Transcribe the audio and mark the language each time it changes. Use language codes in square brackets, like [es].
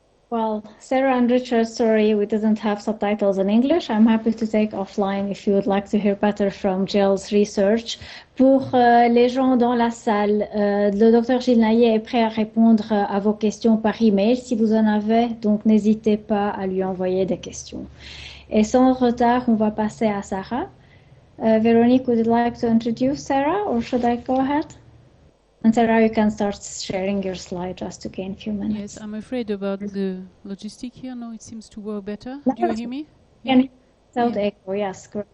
[en] Well, Sarah and Richard, sorry, we didn't have subtitles in English. I'm happy to take offline if you would like to hear better from Gill's research. [fr] Pour les gens dans la salle, le docteur Gilles Naeije est prêt à répondre à vos questions par email si vous en avez, donc n'hésitez pas à lui envoyer des questions. Et sans retard, on va passer à Sara. [en] Véronique, would you like to introduce Sarah, or should I go ahead? And Sarah, you can start sharing your slide just to gain a few minutes. Yes, I'm afraid about the logistic here. No, it seems to work better. Do you hear me? Without echo, yes, correct.